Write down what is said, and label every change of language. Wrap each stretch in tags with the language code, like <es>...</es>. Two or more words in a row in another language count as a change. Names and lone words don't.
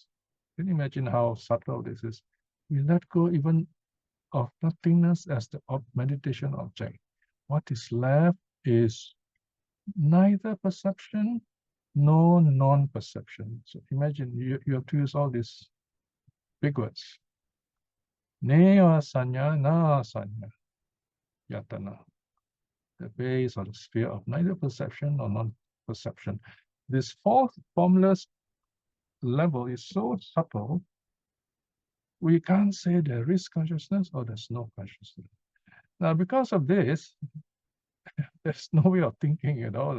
<en>Can you imagine how subtle this is? We let go even of nothingness as the meditation object. What is left is neither perception nor non-perception. So imagine you have to use all these big words.</en> <pi>Neva sanya, na sanya, yatana.</pi> <en>The base or the sphere of neither perception or non-perception. This fourth formless level is so subtle, we can't say there is consciousness or there's no consciousness. Now, because of this, there's no way of thinking at all.</en>